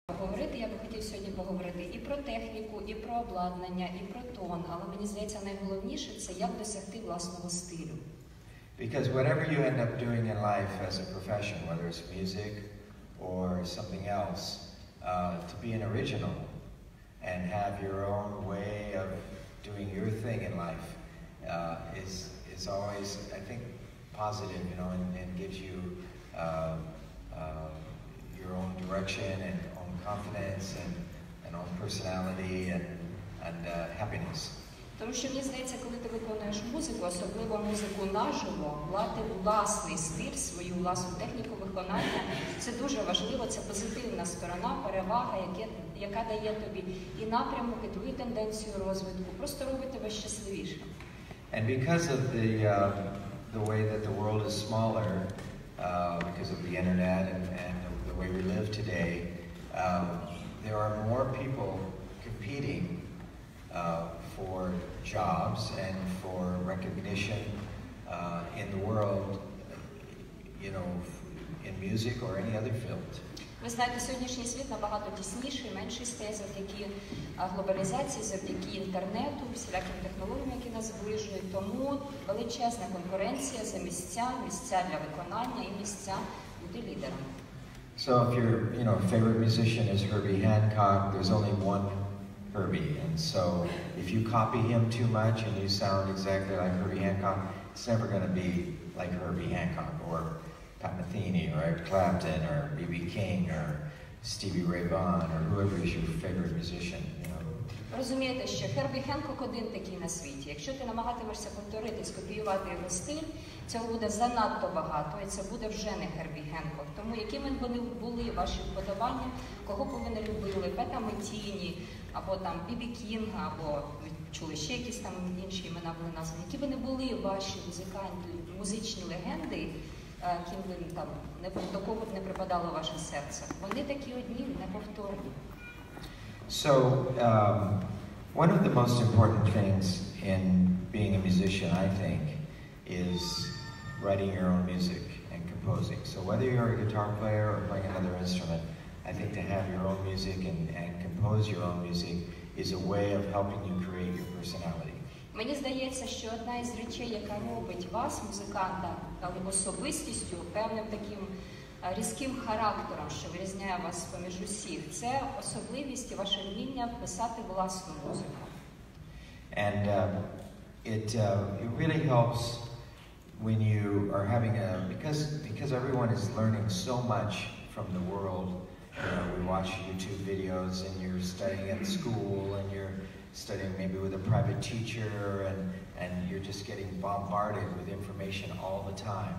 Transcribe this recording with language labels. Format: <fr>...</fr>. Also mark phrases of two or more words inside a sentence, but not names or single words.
<uk>Поговорити, я би хотів сьогодні поговорити і про техніку, і про обладнання, і про тон, але мені здається, найголовніше це як досягти власного стилю.</uk> <en>Because whatever you end up doing in life as a profession, whether it's music or something else, to be an original and have your own way of doing your thing in life is always, I think, positive, you know, and gives you your own direction and own confidence and own personality and happiness.</en> <uk>Тому що, мені здається, коли ти виконуєш музику, особливо музику наживо, мати власний стиль, свою власну техніку виконання, це дуже важливо, це позитивна сторона, перевага, яка дає тобі і напрямок, і твою тенденцію розвитку, просто робить тебе щасливішим.</uk> <en>And because of the way that the world is smaller, because of the internet and the way we live today, there are more people competing for jobs and for recognition in the world, you know, in music or any other field.</en> <uk>Ви знаєте, сьогоднішній світ набагато тісніший, менший стає завдяки глобалізації, завдяки інтернету, всіляким технологіям, які нас зближують. Тому величезна конкуренція за місця для виконання і місця бути лідером.</uk> <en>So if your, you know, favorite musician is Herbie Hancock, there's only one Herbie, and so if you copy him too much and you sound exactly like Herbie Hancock, it's never going to be like Herbie Hancock or Pat Metheny or Eric Clapton or B.B. King or Stevie Ray Vaughan or whoever is your favorite musician, you know.</en> <uk>Розумієте, що Хербі Хенкок один такий на світі. Якщо ти намагатимешся повторити, скопіювати його стиль, цього буде занадто багато, і це буде вже не Хербі Хенкок. Тому якими б вони були ваші вподобання, кого б ви не любили, Пета Метіні, або там Бі.Бі. Кінга, або чули ще якісь там інші імена були названі, які б не були ваші музичні легенди, ким ви там, до кого б не припадало ваше серце. Вони такі одні, неповторні.</uk> <en>So, one of the most important things in being a musician, I think, is writing your own music and composing. So whether you're a guitar player or playing another instrument, I think to have your own music and compose your own music is a way of helping you create your personality.</en> <uk>Мені здається, що одна із речей, яка робить вас, музиканта, особистістю, певним таким різким характером, що вирізняє вас поміж усіх, це особливість і ваше вміння писати власну музику.</uk> <en>And it really helps when you are having because everyone is learning so much from the world. You know, we watch YouTube videos and you're studying at school and you're studying maybe with a private teacher and you're just getting bombarded with information all the time.</en>